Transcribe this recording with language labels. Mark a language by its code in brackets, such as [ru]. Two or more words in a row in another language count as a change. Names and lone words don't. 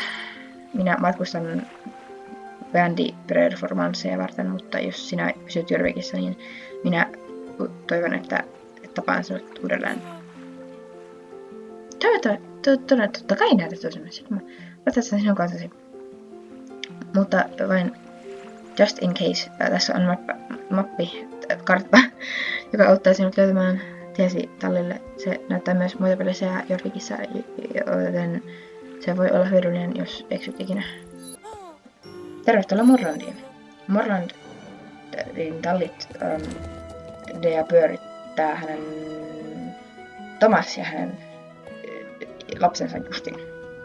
[fi] Minä matkustan bändi-performansseja varten, mutta jos sinä pysyt Jorvikissa, niin minä toivon, että tapaan sinut uudelleen. Totta kai näytät toisemme. Sitten mä ratsastan sinun kanssasi. Mutta vain [en] just in case. [fi] Tässä on kartta, joka auttaa sinut löytämään tiesi tallille. Se näyttää myös muita pelissä ja Jorvikissa, joten se voi olla hyödyllinen, jos eksyt ikinä. Tervetuloa Morlandiin. Morlandin tallit Dea pyörittää hänen Thomas ja hänen lapsensa Justin.